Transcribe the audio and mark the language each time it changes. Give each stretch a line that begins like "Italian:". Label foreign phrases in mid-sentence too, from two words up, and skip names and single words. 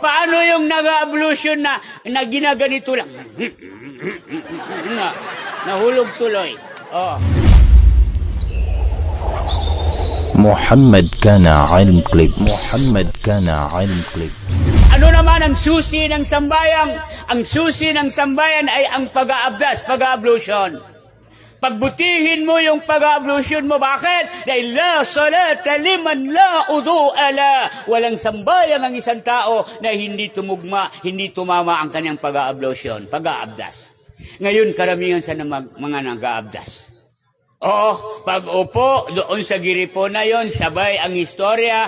Filipino: paano yung nag-ablution na ginaganito lang? Nahulog tuloy. Oh. محمد كان علم كليبس. محمد كان علم كليبس. Ano naman ang susi ng sambayan? Ang susi ng sambayan ay ang pag-aabdas, pag-ablution. Pagbutihin mo yung pag-ablution mo. Bakit? Dahil
Arabic: لا صلاة لمن لا وضوء له.
Filipino: Walang sambayan ang isang tao na hindi tumugma, hindi tumama ang kanyang pag-ablution, pag-aabdas. Ngayon, karamihan sa mga nag-aabdas. Oo, pag-upo, doon sa giripo na yon, sabay ang istorya.